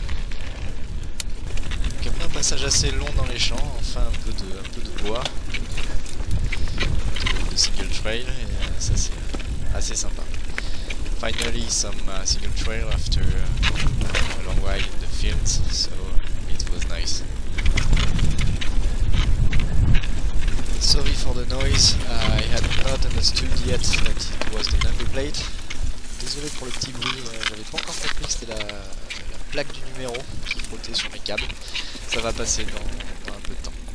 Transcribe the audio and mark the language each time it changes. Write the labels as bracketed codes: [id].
[fr] Donc après un passage assez long dans les champs, enfin un peu de bois, de single trail, et ça c'est assez sympa. [en] Finally some single trail after a long ride in the fields, so it was nice. Sorry for the noise, I had not understood yet that it was the number plate. [fr] Désolé pour le petit bruit, j'avais pas encore compris que c'était la plaque du numéro qui frottait sur mes câbles. Ça va passer dans un peu de temps.